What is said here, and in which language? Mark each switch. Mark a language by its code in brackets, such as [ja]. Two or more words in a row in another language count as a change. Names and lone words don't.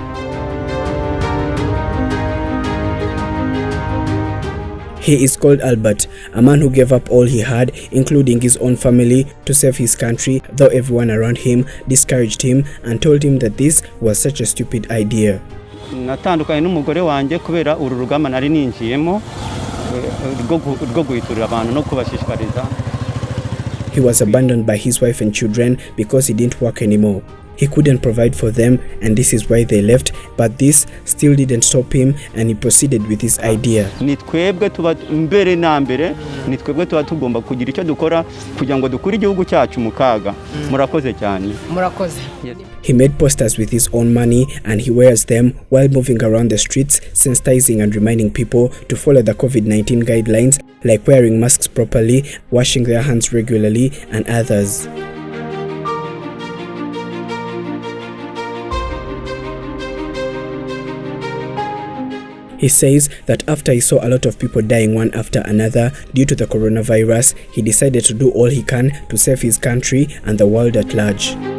[en] He is called Albert, a man who gave up all he had, including his own family, to save his country, though everyone around him discouraged him and told him that this was such a stupid idea. [rw] Natandukanye n'umugore wanjye kubera uru rugamba nari ninjiyemo rwo guhiturira abantu no kubashishikariza. [en] He was abandoned by his wife and children because he didn't work anymore. He couldn't provide for them, and this is why they left, but this still didn't stop him, and he proceeded with his idea. [rw] Nitwebwe tuba mbere na mbere, nitwebwe tuba tugomba kugira icyo dukora kugira ngo dukure igihugu cyacu mu kaga. Murakoze cyane. Murakoze. [en] He made posters with his own money, and he wears them while moving around the streets, sensitizing and reminding people to follow the COVID-19 guidelines, like wearing masks properly, washing their hands regularly, and others. He says that after he saw a lot of people dying one after another due to the coronavirus, he decided to do all he can to save his country and the world at large.